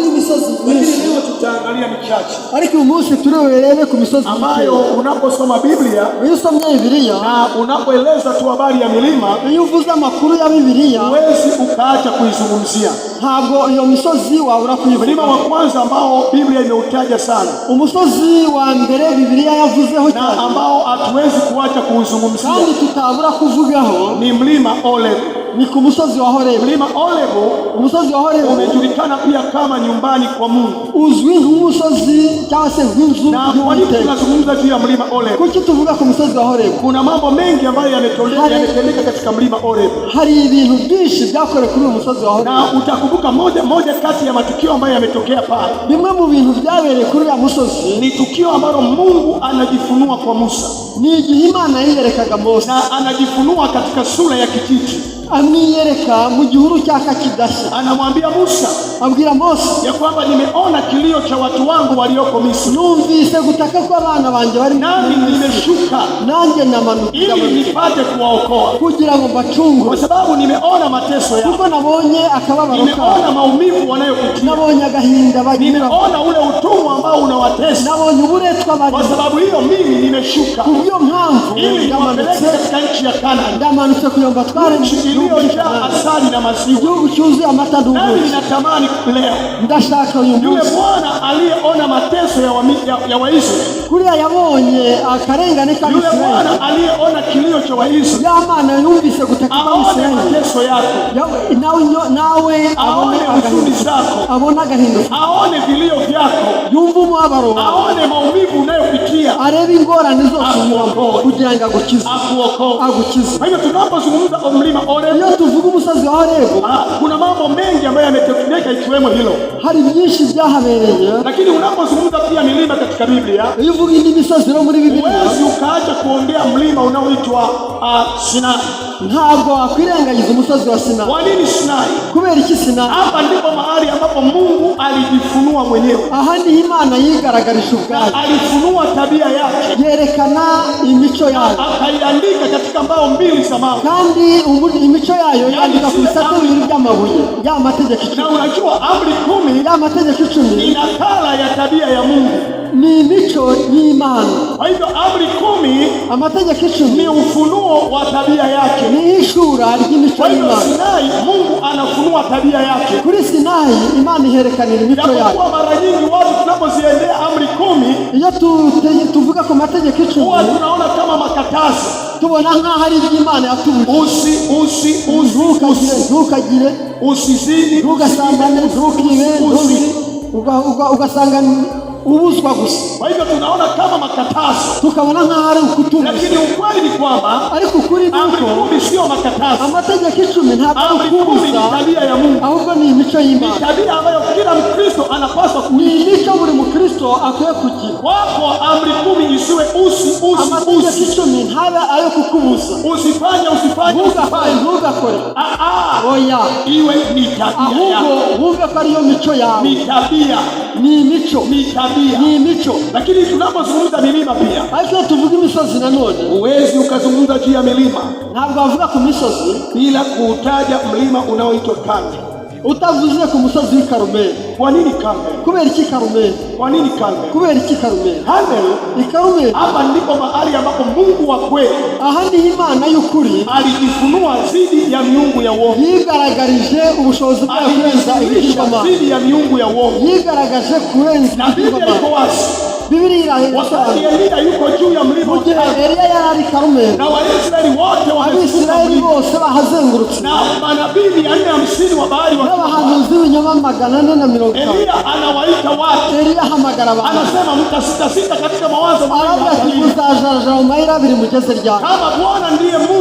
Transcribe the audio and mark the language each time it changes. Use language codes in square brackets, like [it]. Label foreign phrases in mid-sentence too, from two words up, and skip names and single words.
[rw] imisozi myinshi, [sw] leo tutaangalia michache. [rw] ariko uyu munsi turebe ku misozi [sw] ambayo unaposoma Biblia [rw] iyo usomye Bibiliya [sw] na unapoeleza tu habari ya milima, [rw] iyo uvuze amakuru ya Bibiliya [sw] huwezi ukaacha kuizungumzia. [rw] ntabwo iyo misozi wabura kuyivuga. [sw] Mlima wa kwanza ambao Biblia imeutaja sana, [rw] umusozi wa mbere Bibiliya yavuzeho cyane [sw] na ambao hatuwezi kuacha kuuzungumzia, [rw] kandi tutabura kuvugaho, [sw] ni mlima Horeb. [rw] ni ku musozi wa Horeb. [sw] Mlima Horeb [rw] umusozi wa Horeb [sw] umejulikana pia kama nyumbani kwa Mungu. [rw] uzwi nk'umusozi cyangwa se nk'inzu [sw] Na kwa nini tunazungumza juu ya mlima Horeb? [rw] kuki tuvuga ku musozi wa Horeb? [sw] Kuna mambo mengi ambayo yametendeka katika mlima Horeb, [rw] hari ibintu byinshi byakorewe kuri uyu musozi wa Horeb. [sw] na utakumbuka moja kati ya matukio ambayo yametokea pale. [rw] Bimwe mu bintu byabereye kuri uyu musozi [sw] Ni tukio ambalo Mungu anajifunua kwa Musa, [rw] ni igihe Imana yiyerekaga Mose, [sw] na anajifunua katika sura ya kijiti. [rw] amwiyereka mu gihuru cyaka kidashya. [sw] Anamwambia Musa [rw] Abwira Mose [sw] ya kwamba nimeona kilio cha watu wangu walioko Misri, [rw] numvise gutaka kw'abana banjye bari [sw] nami nimeshuka [rw] nanjye namanukira [sw] ili nipate kuwaokoa, [rw] kugira ngo mbacungure, [sw] kwa sababu nimeona mateso yao, [rw] kuko nabonye akababaro kabo, [sw] nimeona maumivu wanayopitia, [rw] nabonye agahinda bagira, [sw] nimeona ule utumwa ambao unawatesa. [rw] nabonye uburetwa [sw] Kwa [rw] bagira. [sw] sababu hiyo mimi nimeshuka [rw] Kubyo mpamvu [sw] ili niwapeleke katika nchi ya Kanaani, [rw] ndamanutse kugira ngo atware [sw] nchi iliyojaa asali na maziwa. [rw] igihugu cyuzuye amata [sw] Nami [rw] n'ubuki. [sw] ninatamani leo [rw] Ndashaka uyu [sw] yule [rw] munsi [sw] Bwana aliyeona mateso ya Waisraeli, [rw] kuriya yabonye akarengane [sw] yule [rw] k'Abisirayeli, [sw] Bwana aliyeona kilio cha Waisraeli, [rw] ya Mana yumvise gutaka [sw] aone [rw] kw'Abisirayeli, [sw] mateso yako, [rw] nawe [sw] aone huzuni zako, [rw] abona agahinda, [sw] aone vilio vyako, [rw] yumva umubabaro, [sw] aone maumivu unayopitia, [rw] arebe ingorane zose unyuramo kugira ngo agukize. [sw] akuokoe. Kwa hivyo tunapozungumza mlima Horeb, [rw] Iyo tuvuga umusozi wa Horeb [sw] kuna mambo mengi ambayo yametendeka ikiwemo hilo. [rw] hari byinshi byahabereye, [sw] Lakini unapozungumza pia milima katika Biblia, [rw] iyo uvuga indi misozi no muri Bibiliya [sw] huwezi ukaacha kuongea mlima unaoitwa Sinai. [rw] ntabwo wakwirengagiza umusozi wa Sinai. [sw] Kwa nini Sinai? [rw] Kubera iki Sinai? [sw] Hapa ndipo mahali ambapo Mungu alijifunua mwenyewe, [rw] Aha niho Imana yigaragarije ubwayo, [sw] alifunua tabia yake, [rw] yerekana imico yayo, [sw] akaiandika katika mbao mbili za mawe. [rw] kandi imico yayo yandika ku bisate bibiri by'amabuye, ya mategeko [sw] Na [rw] icumi. [sw] unajua amri 10 [rw] Ya mategeko icumi [sw] ni nakala ya tabia ya Mungu. [rw] ni imico y'Imana. [sw] Kwa hivyo amri 10 [rw] Amategeko icumi [sw] ni ufunuo wa tabia yake. [rw] ni ishura ry'imico [sw] Kwa hivyo [rw] y'Imana. [sw] Sinai, Mungu anafunua tabia yake. [rw] Kuri Sinai Imana iherekanira imico yayo. [sw] Japokuwa mara nyingi watu tunapoziendea amri 10 [rw] Iyo tuvuga ku mategeko icumi [sw] huwa tunaona kama makatazo. [rw] tubona nk'aho ari iby'Imana yatubujije. Ntukagire, [sw] usizini, [rw] ntugasambane, ntukibe, ugasanga ubuzwa gusa. [sw] Kwa hivyo tunaona kama makatazo, [rw] tukabona nk'aho ari ukutubuza. [sw] lakini ukweli ni kwamba [rw] ariko ukuri ni [sw] amri [rw] uko [sw] 10 sio makatazo. [rw] amategeko icumi ntabwo ari [sw] Amri 10 [rw] ukubuza, [sw] ni tabia ya Mungu, [rw] ahubwo ni imico [sw] ni [rw] y'Imana. [sw] tabia ambayo kila Mkristo anapaswa [rw] Ni [sw] kuishi. [rw] imico buri mukristo akwiye kugira. [sw] Wako amri 10 isiwe [rw] Amategeko icumi ntabe ayo kukubuza, [sw] usifanye [rw] ntugakore, oya, [sw] iwe ni tabia [rw] ahubwo [sw] yako, [rw] wumve ko ariyo mico yawe, [sw] ni tabia, [rw] ni imico, [sw] ni tabia. [rw] ni imico. [sw] Lakini tunapozungumza milima pia, [rw] Ariko iyo tuvuga imisozi nanone [sw] huwezi ukazungumza juu ya milima [rw] ntabwo wavuga ku misozi [sw] bila kuutaja mlima unaoitwa Karmeli. [rw] utavuze ku musozi w'i Karumeli. [sw] Kwa nini Karmeli? [rw] Kubera iki Karumeli? [sw] Kwa nini Karmeli? [rw] Kubera iki Karumeli? [sw] Karmeli, [rw] I Karumeli [sw] hapa ndipo mahali ambapo Mungu wa kweli [rw] aha niho Imana y'ukuri [sw] alijifunua dhidi ya miungu ya uongo, [rw] yigaragarije ubushobozi bwayo kurenza ibigirwamana, [sw] dhidi ya miungu ya uongo. [rw] yigaragaje kurenza [sw] Na Biblia iko [rw] ibigirwamana. [sw] wazi, [rw] Biblia [sw] wakati [rw] irasobanura [sw] Eliya yuko juu ya mlima [rw] mu [sw] wa [rw] gihe [sw] Karmeli [rw] Eliya yari ari Karumeli, [sw] na Waisraeli wote wamezunguka [rw] Abisirayeli [sw] mlima, [rw] bose bahazengurutse, [sw] na manabii 450 wa Baali wa [rw] n'abahanuzi b'ibinyoma 450. [sw] Eliya anawaita watu, [rw] Eliya ahamagara abantu, [sw] anasema mtasitasita katika mawazo [rw] aravuga ati [sw] mabaya. [rw] muzajarajara mu mayira abiri mugeze ryari. [sw] Kama Bwana ndiye Mungu,